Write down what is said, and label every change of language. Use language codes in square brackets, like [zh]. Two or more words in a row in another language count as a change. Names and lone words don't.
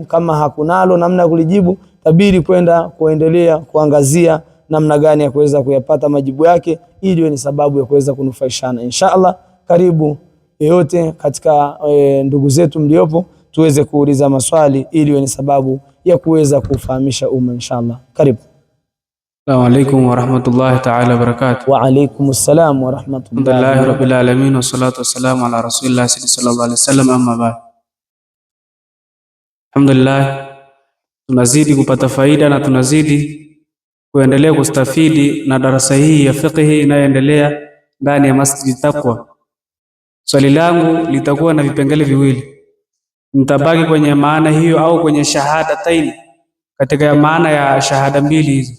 [sw] Kama hakunalo namna ya kulijibu, tabiri kuendelea kuangazia namna gani ya kuweza kuyapata majibu yake, ili iwe ni sababu ya kuweza kunufaishana [ar] إن شاء الله. [sw] Karibu yote katika ndugu zetu mliopo, tuweze kuuliza maswali ili iwe ni sababu ya kuweza kufahamisha umma [ar] إن شاء الله. [sw] Karibu. [ar] السلام عليكم ورحمة الله تعالى وبركاته. وعليكم السلام ورحمة الله. الحمد لله رب العالمين والصلاة والسلام على رسول الله صلى الله عليه وسلم أما بعد. Alhamdulillah, [sw] tunazidi kupata faida na tunazidi kuendelea kustafidi na darasa hii ya fiqh inayoendelea ndani ya Masjid Taqwa. Swali langu litakuwa na vipengele viwili. Nitabaki kwenye maana hiyo au kwenye shahadataini, katika maana ya shahada mbili hizi.